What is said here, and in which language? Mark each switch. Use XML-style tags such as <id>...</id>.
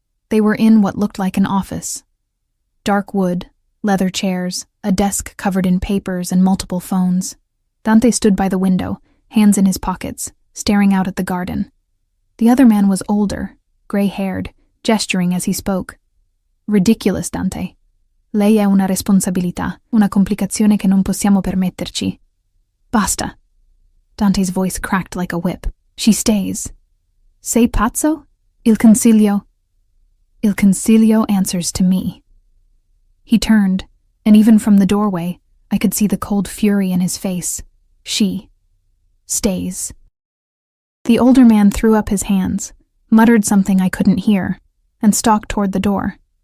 <en>They were in what looked like an office. Dark wood, leather chairs, a desk covered in papers and multiple phones. Dante stood by the window, hands in his pockets, staring out at the garden. The other man was older, gray-haired, gesturing as he spoke. Ridiculous, Dante.</en> <it>Lei è una responsabilità, una complicazione che non possiamo permetterci. Basta.</it> <en>Dante's voice cracked like a whip. She stays.</en> <it>Sei pazzo? Il consiglio.</it> <en>Il consiglio answers to me. He turned, and even from the doorway, I could see the cold fury in his face. She stays. The older man threw up his hands, muttered something I couldn't hear, and stalked toward the door.</en>